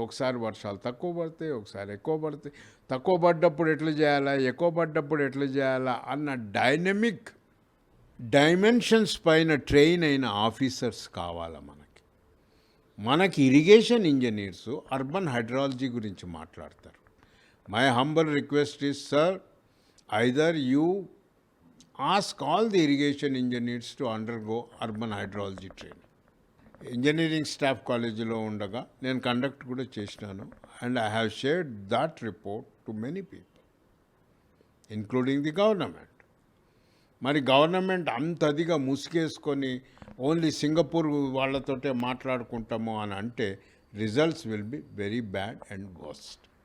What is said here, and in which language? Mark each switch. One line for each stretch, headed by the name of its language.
Telugu: ఒకసారి వర్షాలు తక్కువ పడతాయి, ఒకసారి ఎక్కువ పడతాయి. తక్కువ పడ్డప్పుడు ఎట్లా చేయాలా, ఎక్కువ పడ్డప్పుడు ఎట్లా చేయాలా అన్న డైనమిక్ డైమెన్షన్స్ పైన ట్రైన్ అయిన ఆఫీసర్స్ కావాలా మనకి ఇరిగేషన్ ఇంజనీర్సు అర్బన్ హైడ్రాలజీ గురించి మాట్లాడతారు.
English: My humble request is, sir, either you ask all the irrigation engineers to undergo urban hydrology training.
Telugu: Engineering staff కాలేజీలో ఉండగా నేను కండక్ట్ కూడా చేసినాను
English: And I have shared that report to many people including the government.
Telugu: మరి government అంతదిగా ముసుగేసుకొని only Singapore వాళ్ళతోటే మాట్లాడుకుంటాము అని అంటే
English: Results will be very bad and worst.